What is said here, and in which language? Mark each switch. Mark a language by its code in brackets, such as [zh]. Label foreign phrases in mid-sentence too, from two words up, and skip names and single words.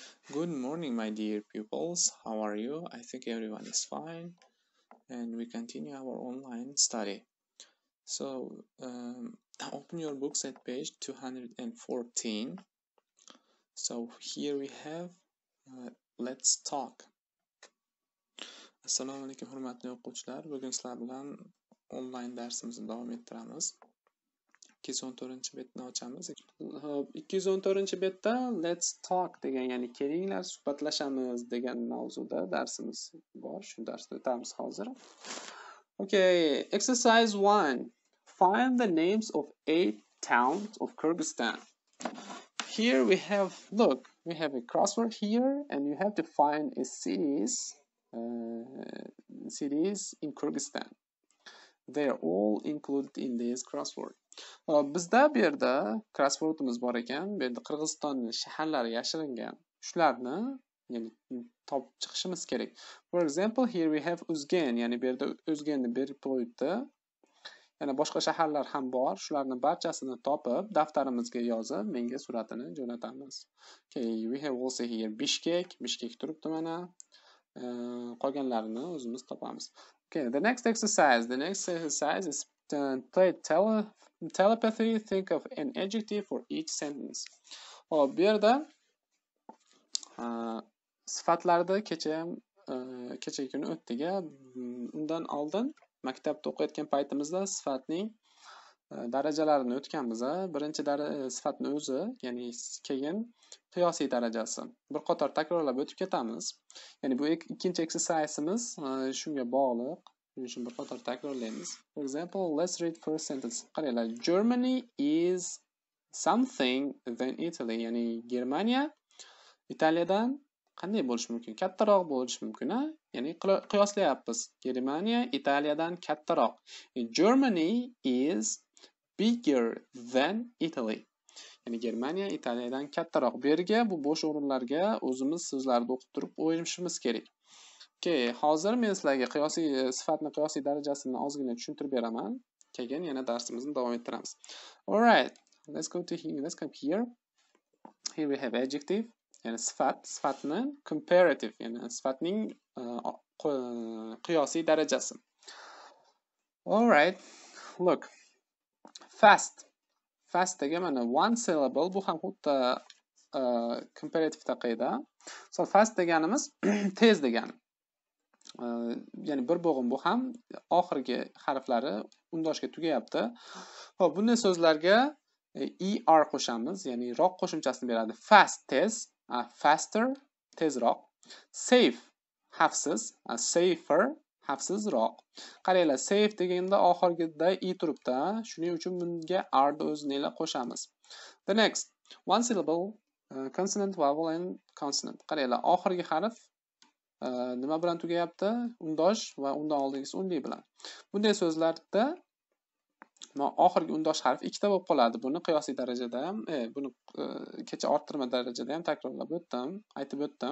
[en] Good morning, my dear pupils. How are you? I think everyone is fine, and we continue our online study. So, open your books at page 214. So, here we have Let's Talk. [uz] Assalomu alaykum, hurmatli o'quvchilar. Bugun sizlar bilan online darsimizni davom ettiramiz. 214-betni ochamiz. 214-betda Let's Talk degan, ya'ni kelinglar suhbatlashamiz degan mavzuda darsimiz bor. Shu darsda o'tamiz hozir. [en] Okay, exercise 1. Find the names of 8 towns of Kyrgyzstan. Here we have a crossword here, and you have to find a cities in Kyrgyzstan. They are all included in this crossword. [uz] Bizda bu yerda crosswordimiz bor ekan. Bu yerda Qirg'izistonning shaharlari yashiringan. Shularni, ya'ni topib chiqishimiz kerak. [en] For example, here we have [uz] Uzgen, ya'ni bu yerda Uzgenni berib qo'yibdi. Yana boshqa shaharlar ham bor. Shularni barchasini topib, daftarimizga yozib, menga suratini jo'natamiz. Okay, we have also here Bishkek turibdi mana. Qolganlarini o'zimiz topamiz. [en] Okay, the next exercise is play telepathy. Think of an adjective for each sentence. [uz] Hop, bu yerda sifatlarda kecha kuni o'tdik. Undan oldin maktabda o'qiyotgan paytimizda sifatning darajalarini o'tganmiz. Birinchi sifatni o'zi, ya'ni keyin qiyosiy darajasi. Bir qator takrorlab o'tib ketamiz. Ya'ni bu ikkinchi exercise'imiz shunga bog'liq. Shuning uchun bir qator takrorlaymiz. [en] For example, let's read first sentence. Qaranglar, Germany is something than Italy. [uz] Ya'ni Germaniya Italiyadan qanday bo'lishi mumkin? Kattaroq bo'lishi mumkin, ha? Ya'ni qiyoslayapmiz. Germaniya Italiyadan kattaroq. [en] Germany is bigger than Italy. [uz] Ya'ni Germaniya Italiyadan kattaroq. Bu yerga, bu bo'sh o'rinlarga o'zimiz so'zlarni o'qib turib o'ylashimiz kerak. Okay, hozir men sizlarga sifatning qiyosiy darajasini ozgina tushuntirib beraman. Keyin yana darsimizni davom ettiramiz. [en] All right, let's come here. Here we have adjective, [uz] ya'ni sifatni comparative, ya'ni sifatning qiyosiy darajasi. [en] All right, look. [uz] Fast degan mana [en] one syllable, [uz] bu ham xuddi comparative taqida. So fast deganimiz tez degani. Ya'ni bir bo'g'im, bu ham oxirgi harflari undoshga tugayapti. Xo'p, bunday so'zlarga er qo'shamiz, ya'ni roq qo'shimchasini beradi. Fast tez, faster tezroq. Safe xavfsiz, safer xavfsizroq. Qaranglar, safe deganda oxirgida turibdi. Shuning uchun bunga r ni o'zini qo'shamiz. [en] The next, one syllable, consonant, vowel and consonant. [uz] Qaranglar, oxirgi harf nima bilan tugayapti? Undosh va undan oldingisi unli bilan. Bunday so'zlarda oxirgi undosh harf ikkita bo'lib qoladi. Buni qiyosiy darajada ham, buni kecha orttirma darajada ham aytib o'tdim.